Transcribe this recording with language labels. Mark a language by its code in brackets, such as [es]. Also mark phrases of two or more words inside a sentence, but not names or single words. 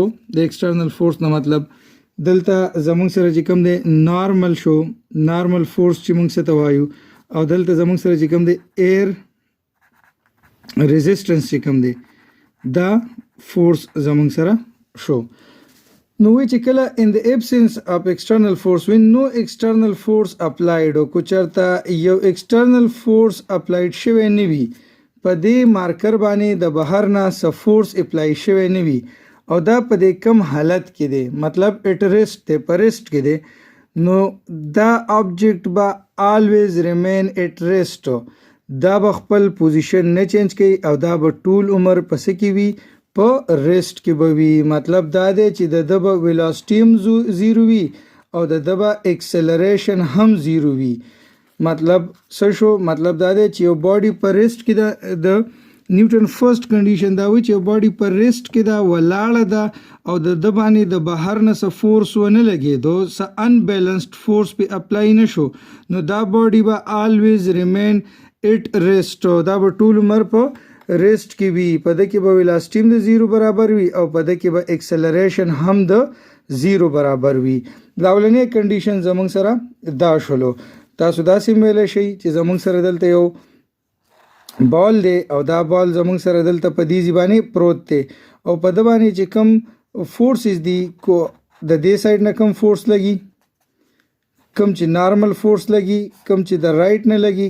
[ps] د [en] external force [ps] نه مطلب دلته زمونږ سره چې کوم دی نارمل شو، [en] normal force [ps] چې موږ څه ته وایو او دلته زمونږ سره چې کوم دی [en] air resistance [ps] چې کوم دی دا فورس زمونږ سره شو. نو وی چې کله [en] in the absence of external force when no external force applied [ps] او کو چرته یو [en] external force applied [ps] شوی نه وي په دې مارکر باندې د بهر نه څه [en] force apply [ps] شوی نه وي او دا په دې کم حالت کې دی مطلب at rest دی په rest کې دی نو دا object به [en] always remain at rest [ps] دا به خپل پوزیشن نه چینج کوي او دا به ټول عمر پس کې وي په ریسټ کې به وي مطلب دا دی چې د به ویلاسټي هم زیرو وي او د به اکسلریشن هم زیرو وي مطلب څه شو مطلب دا دی چې یو باډي په ریسټ کې د [en] Newton first condition [ps] دا وي چې یو باډي په ریسټ کې دا ولاړه ده او د باندې د بهر نه څه فورس ونه لګېدو څه [en] unbalanced force [ps] په اپلای نشو نو دا باډي به [en] always remain at rest [ps] دا به ټول عمر په ریسټ کې وي په د کې به ویلاسټي د زیرو برابر وي او په د کې به اکسلریشن هم د زیرو برابر وي دا ولنې کنډیشن زمونږ سره دا شولو تاسو داسې ویلی شئ چې زمونږ سره دلته یو بال دی او دا بال زمونږ سره دلته په دې باندې پروت دی او په د باندې چې کم فورسز دي کو د دې سایډ نه کم فورس لګي کم چې [en] normal force [ps] لګي کم چې د رائټ نه لګي